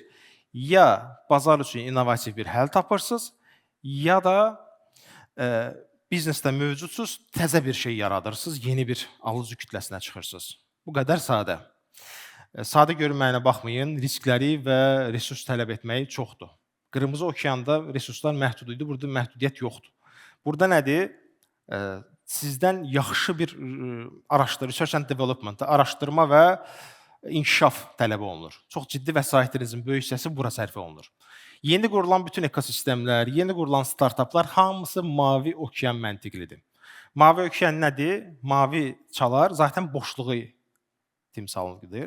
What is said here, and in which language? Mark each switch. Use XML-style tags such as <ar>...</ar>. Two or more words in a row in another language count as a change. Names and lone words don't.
<az>Ya bazar üçün innovativ bir həll tapırsınız, ya da biznesdə mövcudsuz təzə bir şey yaradırsınız, yeni bir alıcı kütləsinə çıxırsınız. Bu qədər sadə. Sadə görünməyinə baxmayın, riskləri və resurs tələb etməyi çoxdur. Qırmızı okeanda resurslar məhdud idi, burada məhdudiyyət yoxdur. Burada nədir? Sizdən yaxşı bir</az> <en>research and development,</en> <az>araşdırma və inkişaf tələb olunur. Çox ciddi vəsaitlərinizin böyük hissəsi bura sərf olunur. Yeni qurulan bütün ekosistemlər, yeni qurulan startaplar hamısı mavi okean məntiqlidir. Mavi okean nədir? Mavi çalar zaten boşluğu timsalıdır.</az>